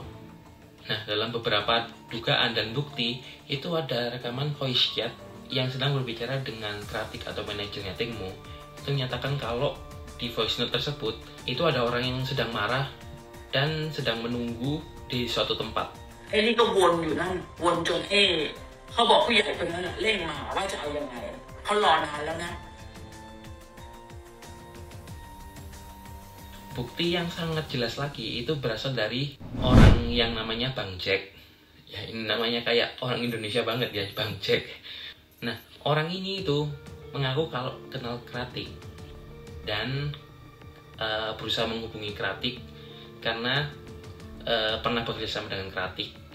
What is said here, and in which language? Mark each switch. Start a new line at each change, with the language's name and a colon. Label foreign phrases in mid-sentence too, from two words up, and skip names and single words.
Indonesian: Nah, dalam beberapa dugaan dan bukti itu ada rekaman
English: voice chat
Indonesian: yang sedang berbicara dengan Kratik atau manajernya Tengmo. Itu menyatakan kalau di
English: voice note
Indonesian: tersebut itu ada orang yang sedang marah dan sedang menunggu di suatu tempat.
Thai: นี่ก็วนอยู่นั่นวนจนเขาบอกผู้ใหญ่คนนั้นเร่งมาว่าจะเอายังไงเขารอนานแล้วนะ
Indonesian: Bukti yang sangat jelas lagi itu berasal dari orang yang namanya Bang Jack. Ya, ini namanya kayak orang Indonesia banget ya, Bang Jack. Nah, orang ini itu mengaku kalau kenal Kratik dan berusaha menghubungi Kratik karena pernah bekerjasama dengan Kratik.